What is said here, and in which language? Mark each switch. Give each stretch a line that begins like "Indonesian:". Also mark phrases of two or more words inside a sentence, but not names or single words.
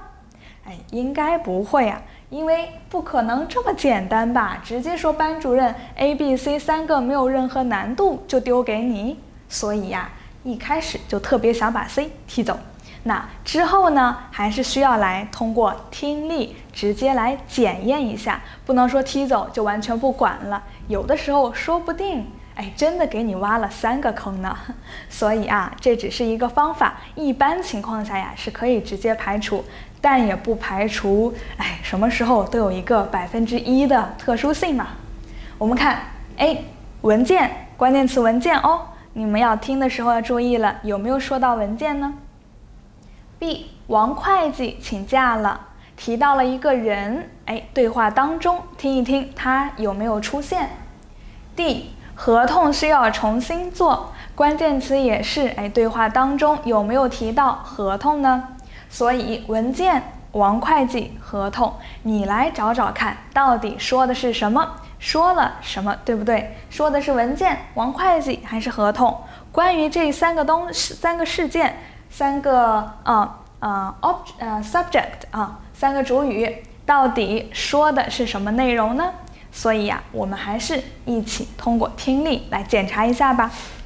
Chinese: 應該不會啊，因為不可能這麼簡單吧？直接說班主任 A、B、C 3個沒有任何難度就丟給你，所以呀，一開始就特別想把 C 踢走。那之後呢，還是需要來通過聽力直接來檢驗一下，不能說踢走就完全不管了，有的時候說不定真的給你挖了3個坑呢。所以啊，這只是一個方法，一般情況下呀是可以直接排除，但也不排除什麼時候都有一個1%的特殊性嘛。我們看 A 文件，關鍵詞文件哦，你們要聽的時候要注意了，有沒有說到文件呢？ B 王會計請假了，提到了一個人，對話當中聽一聽他有沒有出現。 D 合同需要重新做，關鍵詞也是對話當中有沒有提到合同呢？所以文件、王會計、合同，你來找找看到底說的是什麼，說了什麼，對不对？說的是文件、王會計還是合同？關於這3個事件，3個subject 3個主語到底說的是什麼內容呢？所以呀，我們還是一起通過聽力來檢查一下吧。